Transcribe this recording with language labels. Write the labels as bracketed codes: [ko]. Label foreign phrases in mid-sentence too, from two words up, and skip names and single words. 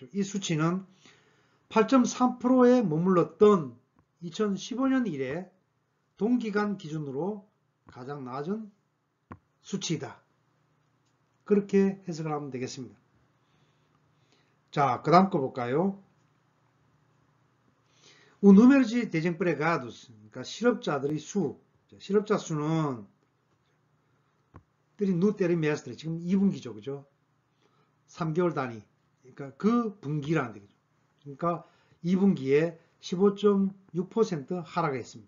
[ko] 이 수치는 8.3%에 머물렀던 2015년 이래 동기간 기준으로 가장 낮은 수치이다. 그렇게 해석을 하면 되겠습니다. 자, 그 다음 거 볼까요? [pt] O número de desempregados, [ko] 그러니까 실업자들의 수, 실업자 수는 [pt] no trimestre, [ko] 지금 2분기죠, 그죠? 3개월 단위, 그러니까 그 분기라는 얘기죠. 그러니까 2분기에 15.6% 하락했습니다.